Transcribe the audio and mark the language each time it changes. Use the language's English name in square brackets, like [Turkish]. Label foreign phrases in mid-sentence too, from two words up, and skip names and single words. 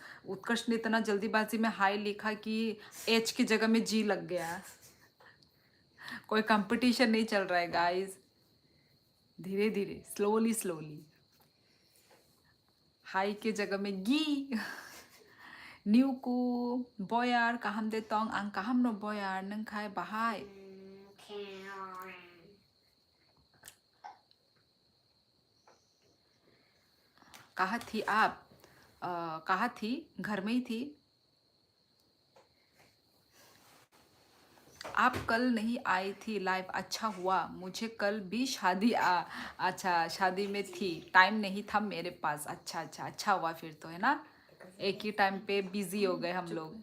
[Hindi] उत्कर्ष ने इतना जल्दीबाजी में हाई लिखा कि एच की जगह में जी लग गया। कोई कंपटीशन नहीं चल रहा है गाइस, धीरे धीरे, [English] slowly slowly. [Hindi] हाई के जगह में गी। [Kok Borok] निउकू बयार kaham de tong ang kaham no boyar neng khai bahai। [Hindi] कहाँ थी आप? कहाँ थी? घर में ही थी आप? कल नहीं आई थी लाइव, अच्छा हुआ। मुझे कल भी शादी अच्छा शादी में थी, टाइम नहीं था मेरे पास। अच्छा अच्छा, अच्छा हुआ फिर तो, है ना? एक ही टाइम पे बिजी हो गए हम लोग।